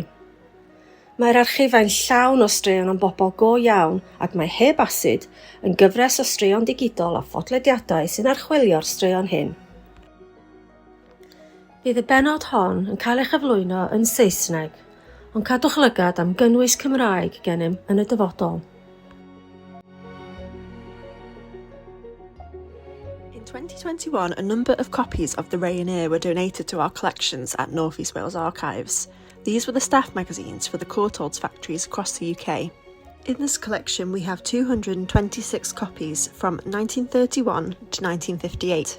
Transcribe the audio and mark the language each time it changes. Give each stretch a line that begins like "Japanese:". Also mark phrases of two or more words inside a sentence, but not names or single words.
Welsh: Mae'r archifau'n llawn o straeon am bobl go iawn ac mae Heb Asid yn gyfres o straeon digidol a phodlediadau sy'n archwilio'r straeon hyn. Bydd y benod hon yn cael ei chyflwyno yn Saesneg, ond cadwch lygad am gynnwys Cymraeg gennym yn y dyfodol.
English: In 2021, a number of copies of the Rayoneer were donated to our collections at North East Wales Archives. These were the staff magazines for the Courtaulds factories across the UK. In this collection, we have 226 copies from 1931 to 1958.